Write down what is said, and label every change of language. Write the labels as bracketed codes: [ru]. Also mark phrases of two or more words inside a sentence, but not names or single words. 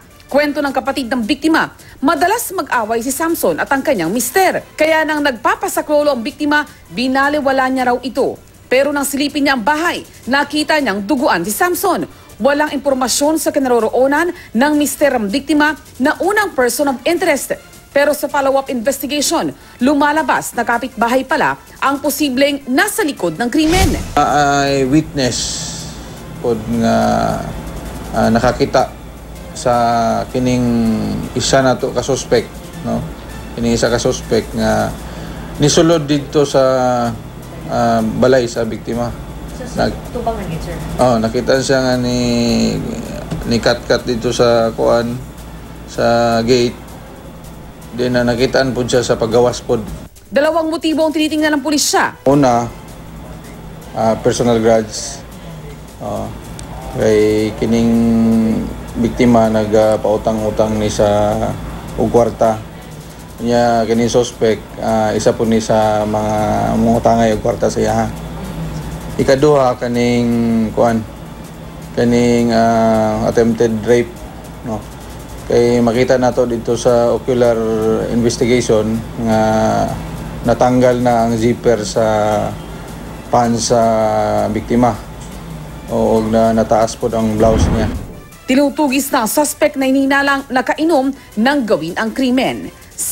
[tl] Kwento ng kapatid ng biktima, madalas mag-away si Samson at ang kanyang mister. Kaya nang nagpapasaklolo ang biktima, binaliwala niya raw ito. Pero nang silipin niya ang bahay, nakita niyang duguan si Samson. Walang impormasyon sa kinaroroonan ng mister ng biktima na unang [en] person of interest. [tl] Pero sa [en] follow-up investigation, [tl] lumalabas na kapitbahay pala ang posibleng nasa likod ng krimen. [ceb] Ay witness pod nga nakakita sa kining isa na to ka suspect, no? Kining isa ka suspect nga nisulod dito sa balay sa biktima. Tubang na sir? Oh, nakita siya nga ni kat dito sa kuan sa gate. Then nakitaan po siya sa paggawas pod. [tl] Dalawang motibo ang tinitingnan ng pulisya. [ceb] Una, [en] personal grudge. [ceb] Kay kining biktima nagpautang-utang ni sa og kwarta. Nya kining suspect isa po ni sa mga mangutangay og kwarta sa iya. Ikaduha kaning [en] attempted rape, [ceb] no. Kay makita nato dito sa [en] ocular investigation [ceb] nga natanggal na ang zipper sa pants sa biktima o na nataas po ang blouse niya. [tl] Tinutugis na ang suspect na ininalang nakainom nang gawin ang krimen.